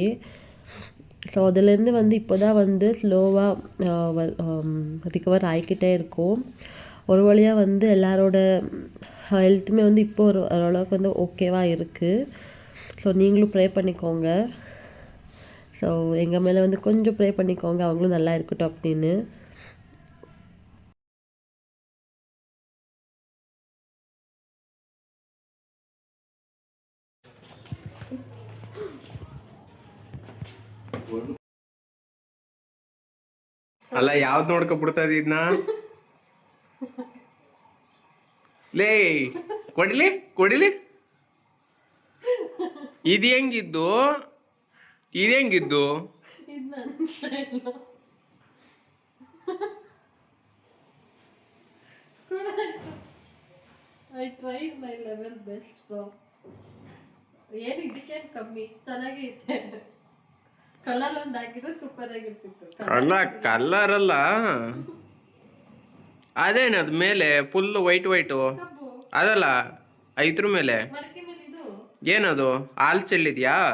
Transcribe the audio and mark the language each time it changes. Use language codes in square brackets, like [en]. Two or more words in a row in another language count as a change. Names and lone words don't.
[ta] ஸோ அதுலேருந்து வந்து இப்போ தான் வந்து ஸ்லோவாக ரிகவர் ஆகிக்கிட்டே இருக்கும். ஒரு வழியாக வந்து எல்லாரோட ஹெல்த்துமே வந்து இப்போ ஓரளவுக்கு வந்து ஓகேவாக இருக்குது. ஸோ நீங்களும் ப்ரே பண்ணிக்கோங்க. ஸோ எங்கள் மேலே வந்து கொஞ்சம் ப்ரே பண்ணிக்கோங்க, அவங்களும் நல்லா இருக்கட்டும் அப்படின்னு. [kn] ಅಲ್ಲ ಯಾವ್ದು ನೋಡ್ಕೊ ಬಿಡ್ತದ ಇದನ್ನ ಲೇ ಕೊಡಿಲಿ ಕೊಡಿಲಿ ಇದು ಹೆಂಗಿದ್ದು ಇದು ಹೆಂಗಿದ್ದು [en] I tried my level best, bro. [kn] ಏನು ಇದಕ್ಕೇನು ಕಮ್ಮಿ, ಚೆನ್ನಾಗೈತೆ. ಕಲರ್ ಒಂದು ಹಾಕಿದ್ರೆ ಸೂಪರ್ ಆಗಿರ್ತಿತ್ತು. ಅಲ್ಲ ಕಲರ್ ಅಲ್ಲ, ಅದೇನದು ಮೇಲೆ ಫುಲ್ ವೈಟ್ ವೈಟು ಅದಲ್ಲ ಐತ್ರ ಮೇಲೆ ಏನದು ಹಾಲು ಚೆಲ್ಲಿದ್ಯಾ?